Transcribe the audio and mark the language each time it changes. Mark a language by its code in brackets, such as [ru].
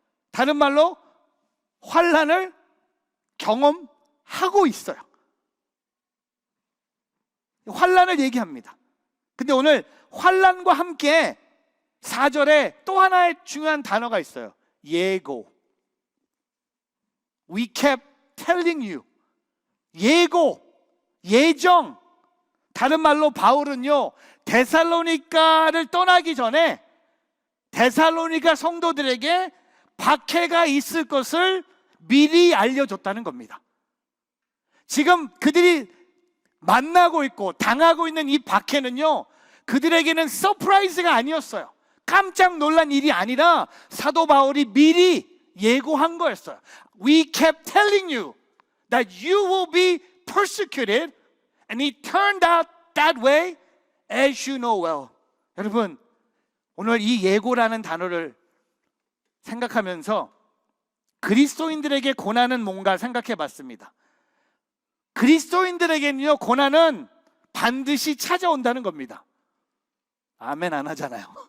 [ko] 다른 말로 환난을 경험하고 있어요. 환난을 얘기합니다. 근데 오늘 환난과 함께 4절에 또 하나의 중요한 단어가 있어요. 예고. [en] We kept telling you. [ko] 예고, 예정. 다른 말로 바울은요, 데살로니가를 떠나기 전에 데살로니가 성도들에게 박해가 있을 것을 미리 알려줬다는 겁니다. 지금 그들이 만나고 있고 당하고 있는 이 박해는요, 그들에게는 서프라이즈가 아니었어요. 깜짝 놀란 일이 아니라 사도 바울이 미리 예고한 거였어요. [en] We kept telling you that you will be persecuted, and it turned out that way, as you know well. [ko] 여러분, 오늘 이 예고라는 단어를 생각하면서 그리스도인들에게 고난은 뭔가 생각해 봤습니다. 그리스도인들에게는요, 고난은 반드시 찾아온다는 겁니다. 아멘 안 하잖아요.